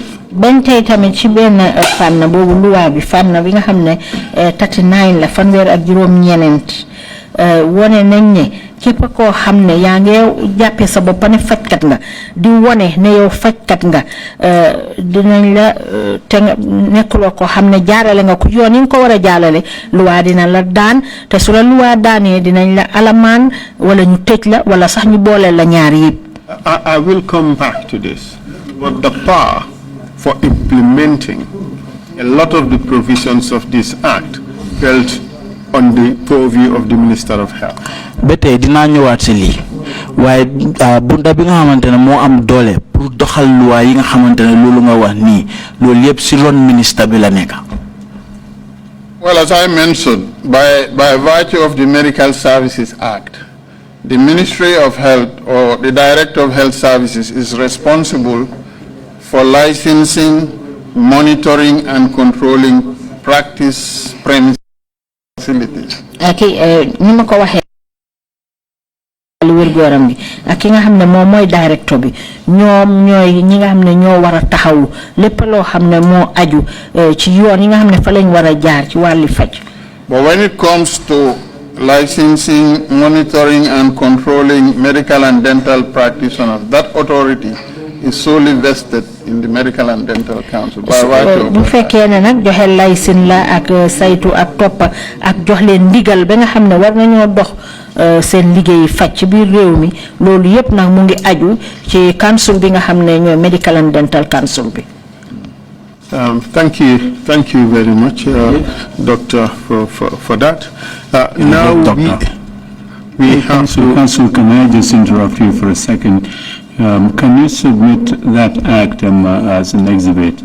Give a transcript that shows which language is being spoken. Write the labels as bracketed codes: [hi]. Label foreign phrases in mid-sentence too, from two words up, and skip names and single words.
[wo] Ben tay tamit ci ben fànn bobu loi bi fànn bi nga xam ne 39 la fanweer ak juróom ñenent wone nañ ne képp koo xam ne yaa ngi jàppe sa bopp ne fajkat nga di wone ne yow fajkat nga dinañ la te nekkuloo koo xam ne jaarale nga ko yoon yi nga ko war a jaarale loi dina la daan te su la loi daanee dinañ la alamaan wala ñu tëj la wala sax ñu boole la ñaar yëpp. [en] I will come back to this, but the power for implementing a lot of the provisions of this act felt on the purview of the Minister of Health. [wo] Bete dina ñëwaat ci li waye bunta bi nga xamantene mo am doole pour doxal loi yi nga xamantene lolu nga wax ni lolu yépp ci ron ministre bi la nekk. [en] Well, as I mentioned, by virtue of the Medical Services Act, the Ministry of Health or the Director of Health Services is responsible for licensing, monitoring and controlling practice premise facilities. [wo] Ni ma ko waxee wér gu yaram bi ak ki nga xam ne moom mooy directeur bi ñoom ñooy ñi nga xam ne ñoo war a taxawu lépp loo xam ne moo aju ci yoon yi nga xam ne fa lañ war a jaar ci wàlli faj. [en] But when it comes to licensing, monitoring and controlling medical and dental practitioners, that authority is solely vested in the Medical and Dental Council. [wo] bu fekkee ne nag joxe licence la ak saytu ak topp ak jox leen ndigal ba nga xam ne war nañoo dox seen liggéey faj ci biir réew mi loolu yépp nag mu ngi aju ci council bi nga xam ne ñooy Medical and Dental Council bi. [en] Thank you very much, Doctor, for that. Now we have to... Council, can I just interrupt you for a second? Can you submit that act as an exhibit?